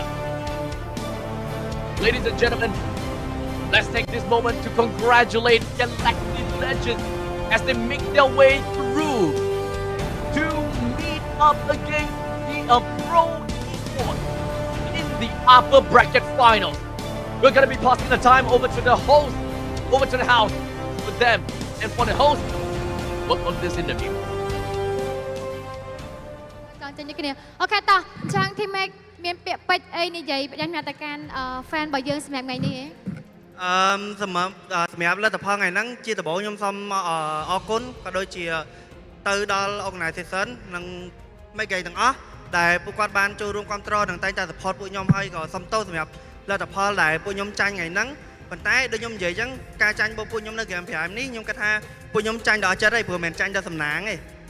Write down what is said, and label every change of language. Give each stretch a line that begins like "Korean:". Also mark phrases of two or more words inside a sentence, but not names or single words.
English: Ladies and gentlemen, let's take this moment to congratulate Galactic Legends as they make their way through to meet up against the Pro Esports in the upper bracket finals. We're gonna be passing the time over to the host, over to the house with them. And for the host, work on this interview.
Khmer: Okay, តោះអញ្ចឹង team make មានពាក្យពេចន៍អីនិយាយផ្ដាំទៅកាន់ fan របស់យើងសម្រាប់ថ្ងៃនេះ សម្រាប់លទ្ធផលថ្ងៃហ្នឹងជាដំបូងខ្ញុំសូមអរគុណក៏ដូចជាទៅដល់ organization និង make ទាំងអស់ដែលពួកគាត់បានចូលរួមគ្រប់គ្រងនិងតែងតែ support ពួកខ្ញុំហើយក៏សូមទោសសម្រាប់លទ្ធផលដែលពួកខ្ញុំចាញ់ថ្ងៃហ្នឹងប៉ុន្តែដូចខ្ញុំនិយាយអញ្ចឹងការចាញ់របស់ពួកខ្ញុំនៅ Game Prime នេះខ្ញុំគិតថាពួកខ្ញុំចាញ់ដល់ចិត្តហើយព្រោះមិនមែនចាញ់ដល់សំណាងទេ